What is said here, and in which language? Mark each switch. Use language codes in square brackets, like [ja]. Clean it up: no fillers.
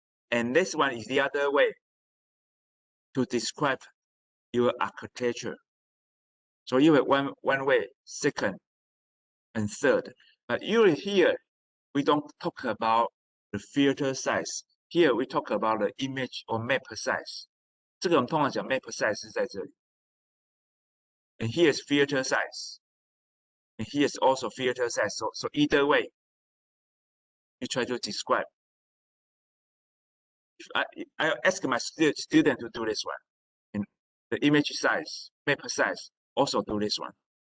[en] And this one is the other way to describe your architecture. So you have one way, second, and third. But usually here, we don't talk about the filter size. Here we talk about the image or map size. [zh] 这个我们通常讲 map size 是在这里。 [en] And here's filter size. And here's also filter size. So either way, you try to describe. If I ask my student to do this one. And the image size, map size, also do this one.